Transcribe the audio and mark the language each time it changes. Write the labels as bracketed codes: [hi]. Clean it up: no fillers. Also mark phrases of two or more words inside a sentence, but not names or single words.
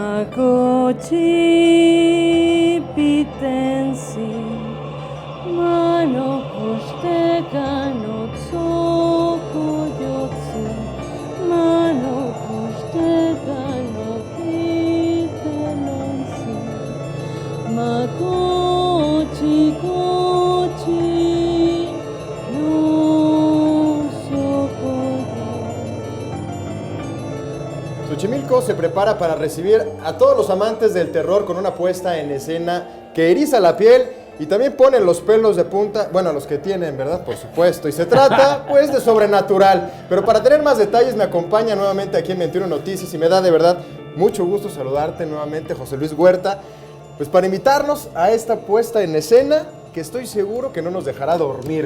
[es] Kochi pitensi mano kusteka no tsoko yotsu mano kusteka no pitenonsi makochi kochi no sokoyo. Xochimilco se prepara para recibir a todos los amantes del terror con una puesta en escena que eriza la piel y también pone los pelos de punta, bueno, los que tienen, ¿verdad? Por supuesto. Y se trata, pues, de sobrenatural. Pero para tener más detalles me acompaña nuevamente aquí en 21 Noticias y me da de verdad mucho gusto saludarte nuevamente, José Luis Huerta, pues para invitarnos a esta puesta en escena que estoy seguro que no nos dejará dormir.